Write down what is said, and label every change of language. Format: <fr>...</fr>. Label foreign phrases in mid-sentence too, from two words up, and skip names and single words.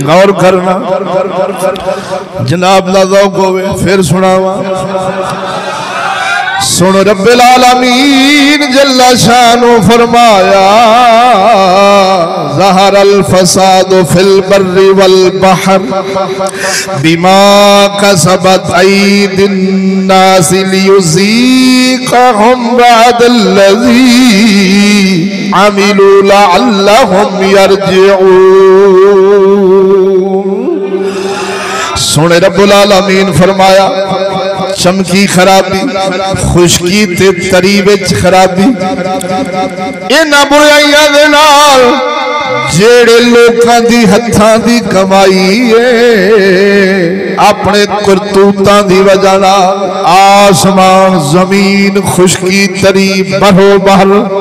<pa>غور کرنا جناب دا ذوق ہووے فیر سناواں.</pa> <ar>सुन رب العالمين جل شانه फरमाया ظهر الفساد في البر والبحر بما كسبت أيدي الناس ليذيقهم بعض الذي عملوا لعلهم يرجعون.</ar> <pa>सुने</pa> <ar>رب العالمين</ar> <pa>فرمایا چمکی خرابی خشکی تے تری وچ خرابی انہاں برائیاں دے نال جیہڑے لوکاں دی ہتھاں دی کمائی ہے اپنے کرتوتاں دی وجہ نال آسمان زمین خشکی تری برو بحر</pa>